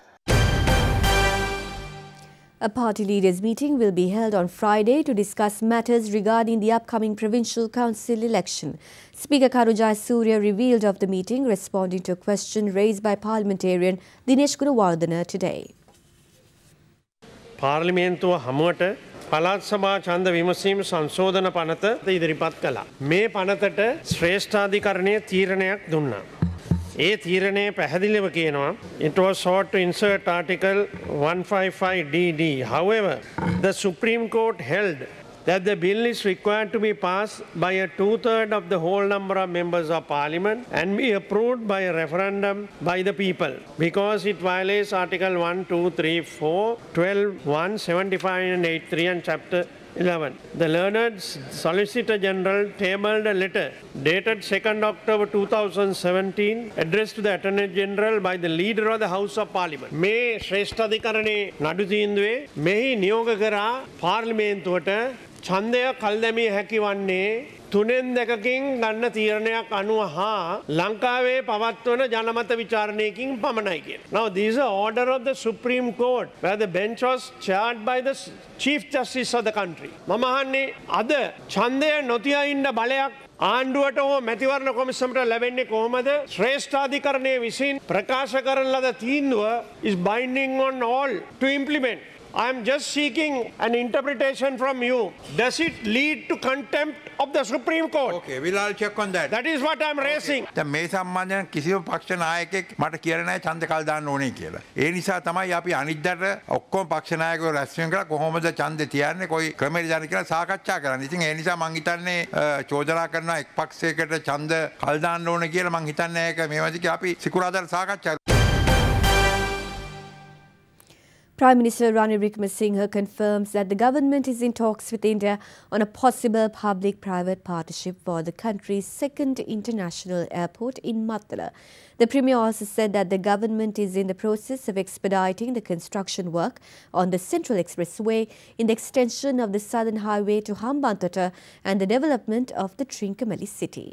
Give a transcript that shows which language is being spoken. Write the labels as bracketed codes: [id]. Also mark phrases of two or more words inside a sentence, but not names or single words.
[en] A party leaders meeting will be held on Friday to discuss matters regarding the upcoming provincial council election. Speaker Karu Jayasuriya revealed of the meeting, responding to a question raised by parliamentarian Dinesh Gunawardena today. [si] පාර්ලිමේන්තුව හමුවට පළාත් සභා ඡන්ද විමසීම සංශෝධන පනත ඉදිරිපත් කළා. මේ පනතට ශ්‍රේෂ්ඨාධිකරණය තීරණයක් දුන්නා. ඒ තීරණය පැහැදිලිව කියනවා [en] it was sought to insert article 155DD. However, the Supreme Court held that the bill is required to be passed by a two-thirds of the whole number of members of parliament and be approved by a referendum by the people because it violates article 1, 2, 3, 4, 12, 1, 75 and 83 and chapter 11. The learned Solicitor General tabled a letter dated 2nd October 2017 addressed to the Attorney General by the Leader of the House of Parliament. [si] මේ ශ්‍රේෂ්ඨාධිකරණයේ නඩු තීන්දුවේ මෙහි නියෝග කරා පාර්ලිමේන්තුවට ඡන්දය කල්දැමිය හැකි වන්නේ තුනෙන් දෙකකින් ගන්න තීරණයක් අනුව හා ලංකාවේ පවත්වන ජනමත විචාරණයකින් පමණයි කියන. [en] Now this is an order of the Supreme Court where the bench was chaired by the Chief Justice of the country. [si] මම අහන්නේ අද ඡන්දය නොතියා ඉන්න බලයක් ආණ්ඩුවට හෝ මැතිවරණ කොමිසමට ලැබෙන්නේ කොහොමද? ශ්‍රේෂ්ඨාධිකරණයේ විසින් ප්‍රකාශ කරන ලද තීන්දුව [en] is binding on all to implement. I am just seeking an interpretation from you. Does it lead to contempt of the Supreme Court? Okay, we'll all check on that. That is what I am raising. [si] දැන් මේ සම්බන්ධයෙන් කිසිම පක්ෂ නායකයෙක් මට කියලා නැහැ ඡන්ද කල් දාන්න ඕනේ කියලා. ඒ නිසා තමයි අපි අනිද්දාට ඔක්කොම පක්ෂ නායකයෝ රැස් වෙන කරලා කොහොමද ඡන්දේ තියන්නේ කොයි ක්‍රමයකට දාන්න කියලා සාකච්ඡා කරන්න. ඉතින් ඒ නිසා මම හිතන්නේ චෝදනා කරන එක් පක්ෂයකට ඡන්ද කල් දාන්න ඕනේ කියලා මම හිතන්නේ ඒක මේ වගේ අපි සිකුරාදාට සාකච්ඡා. [en] Prime Minister Ranil Wickremesinghe confirms that the government is in talks with India on a possible public-private partnership for the country's second international airport in Muttiah. The Premier also said that the government is in the process of expediting the construction work on the Central Expressway in the extension of the Southern Highway to Hambantota and the development of the Trincomalee city.